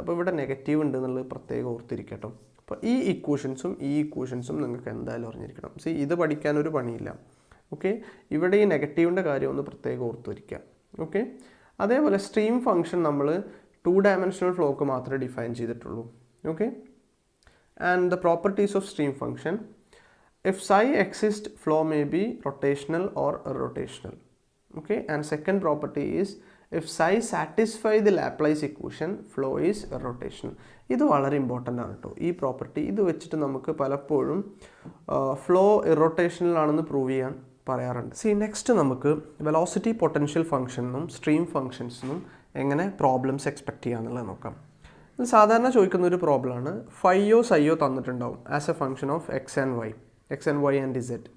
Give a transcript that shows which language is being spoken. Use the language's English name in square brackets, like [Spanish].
[Malayalam] അപ്പോൾ ഇവിടെ നെഗറ്റീവ് ഉണ്ട് എന്നുള്ളത് പ്രത്യേകം ഓർത്തിരിക്കട്ടോ. അപ്പോൾ ഈ ഇക്വേഷൻസും നിങ്ങൾക്ക് എന്തായാലും അറിഞ്ഞിരിക്കണം. ഇത് പഠിക്കാനൊരു പണിയില്ല. ഓക്കെ, ഇവിടെ ഈ നെഗറ്റീവിൻ്റെ കാര്യം ഒന്ന് പ്രത്യേകം ഓർത്ത് വയ്ക്കുക. ഓക്കെ, അതേപോലെ സ്ട്രീം ഫംഗ്ഷൻ നമ്മൾ 2 ഡയമെൻഷണൽ ഫ്ലോക്ക് മാത്രമേ ഡിഫൈൻ ചെയ്തിട്ടുള്ളൂ. [English] Okay, and the properties of stream function: if psi exists, flow may be rotational or irrotational. Okay, and second property is if psi satisfy the Laplace equation, flow is irrotational. [Malayalam] ഇത് വളരെ important ആണ് കേട്ടോ ഈ property. ഇത് വെച്ചിട്ട് നമുക്ക് പലപ്പോഴും flow irrotational ആണെന്ന് പ്രൂവ് ചെയ്യാൻ പറയാറുണ്ട്. നെക്സ്റ്റ് നമുക്ക് വെലോസിറ്റി പൊട്ടൻഷ്യൽ ഫംഗ്ഷനും സ്ട്രീം ഫംഗ്ഷൻസിനും എങ്ങനെ പ്രോബ്ലംസ് എക്സ്പെക്ട് ചെയ്യാന്നുള്ളത് നോക്കാം. ഇത് സാധാരണ ചോദിക്കുന്ന ഒരു പ്രോബ്ലമാണ്. ഫൈയോ സൈയോ തന്നിട്ടുണ്ടാവും [English] As a function of x and y and z.